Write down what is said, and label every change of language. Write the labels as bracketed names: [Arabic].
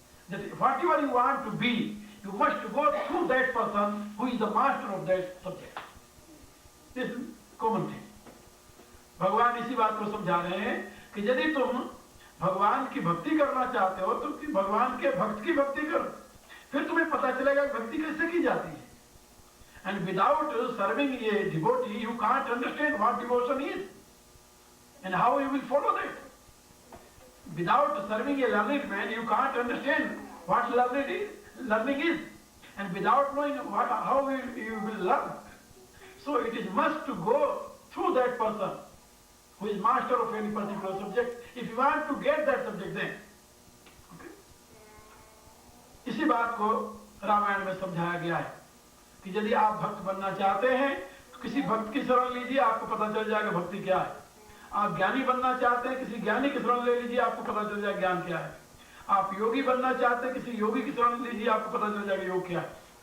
[English] That whatever you want to be, you must go through that person who is the master of that subject. This is common thing. [Hindi] भगवान इसी बात को समझा रहे हैं कि यदि तुम भगवान की भक्ति करना चाहते हो तो भगवान के भक्त की भक्ति करो, फिर तुम्हें पता चलेगा कि भक्ति कैसे की जाती है. [English] And without serving a devotee, you can't understand what devotion is and how you will follow that. Without serving a learned man, you can't understand what learning is, and without knowing how you will learn. So it is must to go through that person who is master of any particular subject if you want to get that subject then. Okay? [Hindi] इसी बात को रामायण में समझाया गया है कि यदि आप भक्त बनना चाहते हैं तो किसी भक्त की शरण लीजिए, आपको पता चल जाएगा भक्ति क्या है. आप ज्ञानी बनना चाहते हैं, किसी ज्ञानी की शरण ले लीजिए, आपको पता चल जाएगा ज्ञान क्या है. आप योगी बनना चाहते हैं, किसी योगी की शरण लीजिए, आपको पता चल जाएगा योग क्या है.